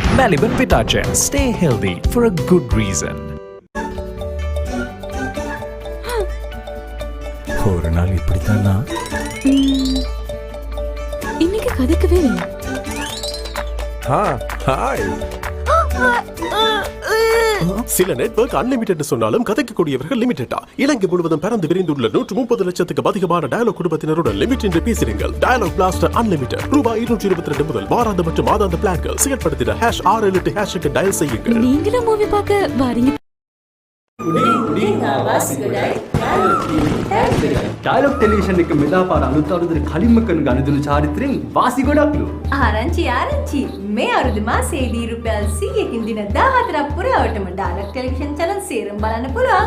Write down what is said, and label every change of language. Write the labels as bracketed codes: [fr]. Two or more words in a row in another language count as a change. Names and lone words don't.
[en] Maliban Vitagen. Stay healthy for a good reason. [ta] ஒரு நாள் இப்படித்தானா இன்னைக்கு கதைக்கவே இல்லை. ஹாய் சில [en] network unlimited [ta] சொன்னாலும் கதைக்கக்கூடியவர்கள் லிமிட்டடா. இலங்கை முழுவதும் பறந்து விரிந்துள்ள 130 லட்சத்துக்கு அதிகமான டயலாக் குடும்பத்தினருடன் லிமிட் என்று பேசுகிறீர்கள். டயலாக் பிளாஸ்டர் அன்லிமிட்டட் ரூபாய் 222 முதல் வாராந்த மற்றும் மாதாந்த பிளான்கள் செயல்படுத்திட #678# டயல் செய்யுங்கள். நீங்களும் மூவி பார்க்க வாரீங்க. [si] ඩයලොග් ටෙලිවිෂන් එක මෙදාපාර අලුත් අවුරුද්දේ කලින්ම කරන ගනුදෙනු චාරිත්‍රයෙන් වාසි ගොඩක්ලු. ආරංචි මේ අවුරුදු මාසයේදී රුපියල් 100කින් දින 14ක් පුරාවටම ඩයලොග් ටෙලිවිෂන් channel සේරම බලන්න පුළුවන්.